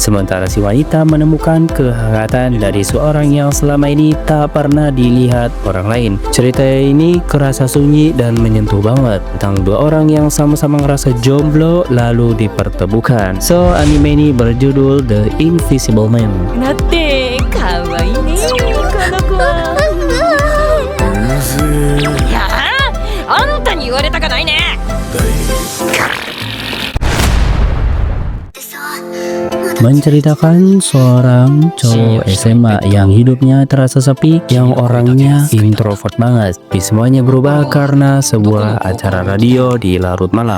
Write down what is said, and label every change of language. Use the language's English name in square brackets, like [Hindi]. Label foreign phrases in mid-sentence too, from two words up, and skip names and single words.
[Indonesian] Sementara si wanita menemukan kehangatan dari seorang yang selama ini tak pernah dilihat orang lain. Cerita ini kerasa sunyi dan menyentuh banget tentang dua orang yang sama-sama ngerasa jomblo lalu dipertemukan. So, anime ini berjudul The Invisible Man. [Japanese] なってかわいいねこの子は。いやあんたに言われたかないね。 [Indonesian] Menceritakan seorang cowok SMA yang hidupnya terasa sepi, yang orangnya introvert banget. Tapi semuanya berubah karena sebuah acara radio di larut malam.